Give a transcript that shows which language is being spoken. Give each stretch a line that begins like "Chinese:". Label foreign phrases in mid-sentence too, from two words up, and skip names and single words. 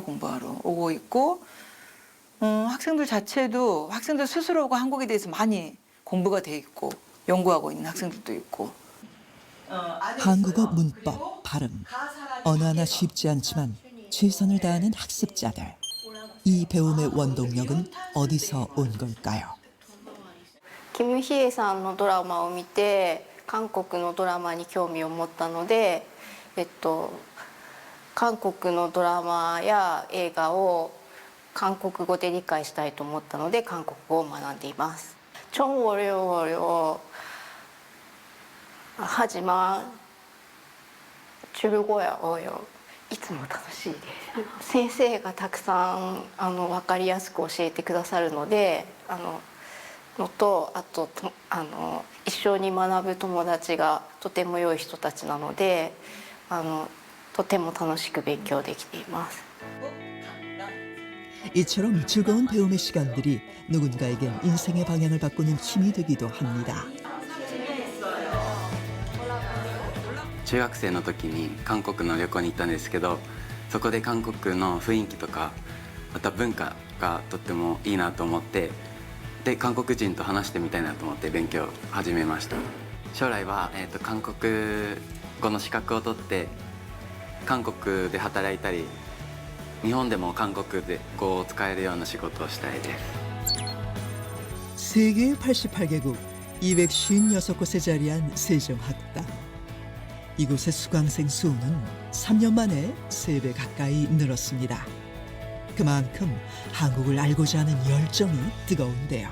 Korean: 공부하러 오고 있고 학생들 자체도 학생들 스스로가 한국에 대해서 많이 공부가 돼 있고 연구하고 있는 학생들도 있고 한국어 문법, 발음 어느 하나 쉽지 않지만 최선을 다하는 학습자들. 이 배움의 원동력은 어디서 온 걸까요?
Japanese: キム・ヒエさんのドラマを見て韓国のドラマに興味を持ったので、韓国のドラマや映画を韓国語で理解したいと思ったので韓国語を学んでいます。
Korean: 中国語 하지만 중국어요.
Japanese: いつも楽しいです。先生がたくさん分かりやすく教えてくださるのであと一緒に学ぶ友達がとても良い人たちなのでとても楽しく勉強できています。
Korean: 이처럼 즐거운 배움의 시간들이 누군가에겐 인생의 방향을 바꾸는 힘이 되기도 합니다.
Japanese: 中学生の時に韓国の旅行に行ったんですけど、そこで韓国の雰囲気とかまた文化がとってもいいなと思って、で韓国人と話してみたいなと思って勉強を始めました。将来は、韓国語の資格を取って韓国で働いたり、日本でも韓国語を使えるような仕事をしたいです。
Korean: 세계 88개국 256곳에 자리한 세종학당. 이곳의 수강생 수는 3년 만에 3배 가까이 늘었습니다. 그만큼 한국을 알고자 하는 열정이 뜨거운데요.